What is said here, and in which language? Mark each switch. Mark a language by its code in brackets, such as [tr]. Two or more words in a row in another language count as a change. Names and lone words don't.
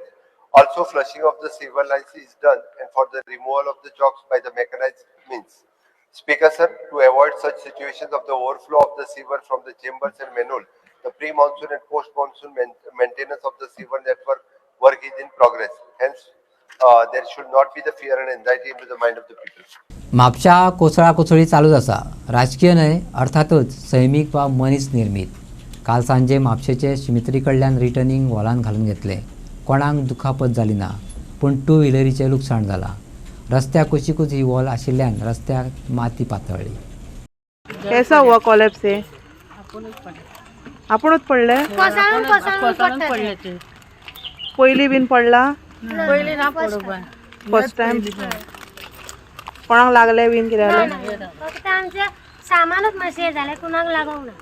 [en] Also flushing of the sewer lines is done and for the removal of the chalks by the mechanized means. Speaker sir, to avoid such situations of the overflow of the sewer from the chambers and manhole, the pre-monsoon and post-monsoon maintenance of the sewer network work is in progress. Hence, there should not be the fear and anxiety into the mind of the people. [kok] म्हापशा कोसळा कोसळी चालूच आसा. राजकीय न्हय, अर्थातच सैमीक वा मनीस निर्मीत. काल सांजे म्हापशेचे शिमित्री कडल्यान रिटर्निंग वॉलान घालून घेतले. कोणाक दुखापत जाली ना, पूण टू व्हिलरीचें लुकसाण जालां. रस्त्याक कुशीकूच ही वॉल आशिल्ल्यान रस्त्याक माती पातळ्ळी. [hi] कैसा हुआ कोलैप्स से? [kok] आपणच पडले? पयली बीन पडला? पयली ना पडोवपा. [en] first time [kok] कोणाक लागले बीन कितें जालें? फक्त आमचे सामानच मातशें जालें, कुणाक लागोंक ना.